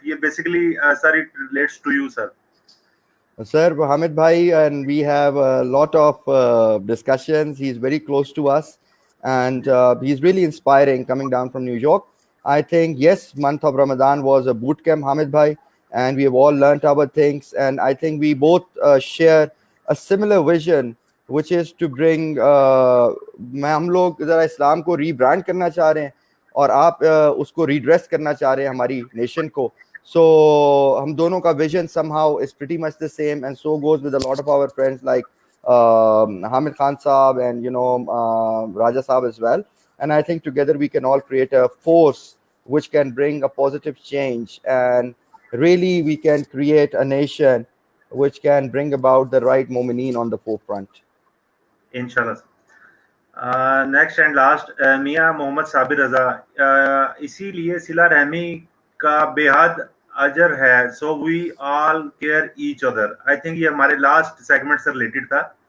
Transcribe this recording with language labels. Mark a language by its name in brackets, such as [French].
[English] ये basically, sir, it relates to you, sir. Sir, Hamid Bhai, and we have a lot of discussions. He's very close to us, and he's really inspiring coming down from New York. I think, yes, month of Ramadan was a boot camp, Hamid Bhai, and we have all learnt our things. And I think we both share a similar vision, which is to bring [Hindi] हम लोग ज़रा इस्लाम को rebrand करना चाह रहे हैं और आप उसको रीड्रेस करना चाह रहे हैं हमारी नेशन को. [English] So [Hindi] हम दोनों का [English] vision somehow is pretty much the same, and so goes with a lot of our friends like Hamid Khan Saab and Raja Saab as well. And I think together we can all create a force which can bring a positive change, and really we can create a nation which can bring about the right mu'mineen on the forefront. Inshallah. Next and last, Mia Mohammad Sabir Raza. [Hindi] इसीलिए सिला रहमी का बेहद अजर है. [English] So we all care each other. I think [Hindi] ये हमारे last segment से related था.